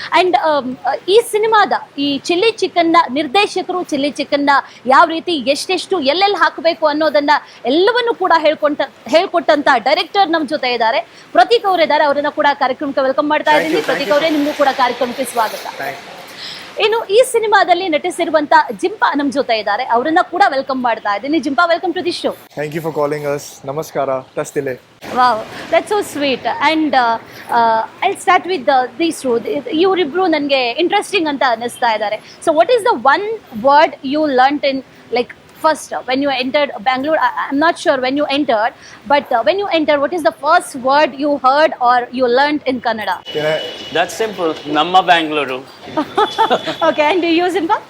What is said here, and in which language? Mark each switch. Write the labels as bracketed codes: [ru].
[kn] And ಈ ಸಿನಿಮಾದ ಈ ಚಿಲ್ಲಿ ಚಿಕನ್ನ ನಿರ್ದೇಶಕರು, ಚಿಲ್ಲಿ ಚಿಕನ್ನ ಯಾವ ರೀತಿ ಎಷ್ಟೆಷ್ಟು ಎಲ್ಲೆಲ್ಲಿ ಹಾಕಬೇಕು ಅನ್ನೋದನ್ನ ಎಲ್ಲವನ್ನೂ ಕೂಡ ಹೇಳ್ಕೊಟ್ಟಂತ ಡೈರೆಕ್ಟರ್ ನಮ್ಮ ಜೊತೆ ಇದ್ದಾರೆ. ಪ್ರತೀಕ್ ಅವರಿದ್ದಾರೆ. ಅವರನ್ನ ಕೂಡ ಕಾರ್ಯಕ್ರಮಕ್ಕೆ ವೆಲ್ಕಮ್ ಮಾಡ್ತಾ ಇದ್ದೀನಿ. ಪ್ರತೀಕ್ ಅವರೇ, ನಿಮಗೂ ಕೂಡ ಕಾರ್ಯಕ್ರಮಕ್ಕೆ ಸ್ವಾಗತ. ಇನ್ನು ಈ ಸಿನಿಮಾದಲ್ಲಿ ನಟಿಸಿರುವಂತ ಜಿಂಪಾ ನಮ್ಮ ಜೊತೆ ಇದ್ದಾರೆ. ಅವರನ್ನ ಕೂಡ ವೆಲ್ಕಮ್ ಮಾಡ್ತಾ ಇದ್ದೀನಿ. ಜಿಂಪಾ, [en] Welcome to the show. Thank you for calling us. Namaskara. Tastile. Wow, that's so sweet. And I'll start with these two. [kn] ಇವರಿಬ್ರು ನನಗೆ ಇಂಟ್ರೆಸ್ಟಿಂಗ್ ಅಂತ ಅನ್ನಿಸ್ತಾ ಇದ್ದಾರೆ. [en] So what is the one word you learnt in, like, first when you entered Bangalore? I'm not sure when you entered, but when you entered, what is the first word you heard or you learnt in Kannada? Can I, That's simple. Namma Bangalore. Okay, and do you use Zimba?